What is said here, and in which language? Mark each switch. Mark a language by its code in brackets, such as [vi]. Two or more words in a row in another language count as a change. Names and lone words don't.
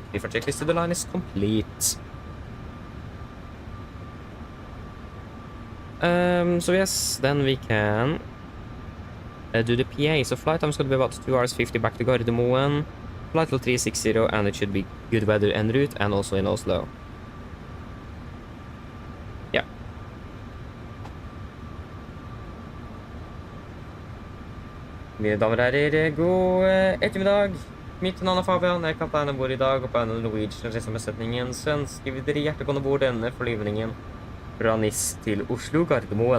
[en] Before checklist to the line is complete. So yes, then we can do the PA. So flight time is going to be about 2 hours 50 back to Gardermoen. Flight level 360, and it should be good weather en route and also in Oslo. [no] Mine damer og herrer, god ettermiddag. Mitt navn er Fabian, jeg er kaptein ombord i dag, og på AMD Norwegian reisebesetningen så ønsker vi dere hjertelig velkommen bord denne flyvningen fra NIS til Oslo Gardermoen.